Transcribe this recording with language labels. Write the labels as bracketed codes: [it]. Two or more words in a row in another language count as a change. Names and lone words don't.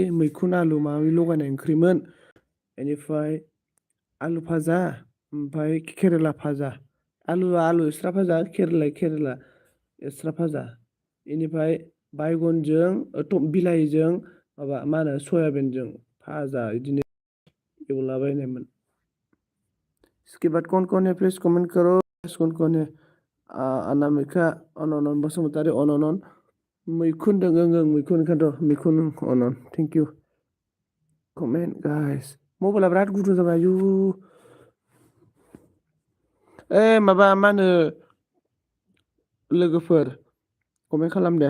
[brx] मैखुन आलु माबा लगायनाय ओंख्रिमोन. बेनिफ्राय आलु भाजा ओमफ्राय केरेला भाजा. आलुआ आलु एक्स्रा भाजा. केरेलाया केरेला एक्स्रा भाजा. बेनिफ्राय बायगनजों बिलाहिजों माबा मा होनो सयाबिनजों भाजा बिदिनो एवलाबायनायमोन. [hi] इसके बाद कौन कौन है प्लीज कमेंट करो. कौन कौन है? [brx] अनामिका अनन बसुमतारी अनन. मैखुन दं. ओं मैखुन ओंखायनोथ' मैखुन अनन. [en] thank you. comment guys. [brx] मबाइला बिराद गुदुं जाबाय. आयु माबा मा होनो लोगोफोर कमेन्ट खालाम दे.